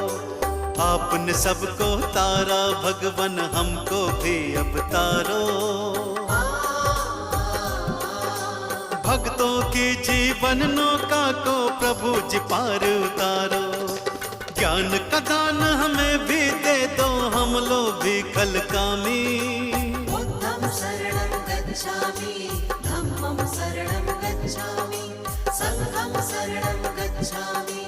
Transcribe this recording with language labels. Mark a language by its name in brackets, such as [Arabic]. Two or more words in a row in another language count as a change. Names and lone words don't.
[Hindi] आपने सबको तारा भगवन हमको भी अब तारो। भक्तों की जीवन नौका को प्रभु जी पार उतारो। ज्ञान का दान हमें भी दे दो हम लोग भी कलकामी। [Pali] बुद्धं शरणं गच्छामि, धम्मं शरणं गच्छामि, संघं शरणं गच्छामि।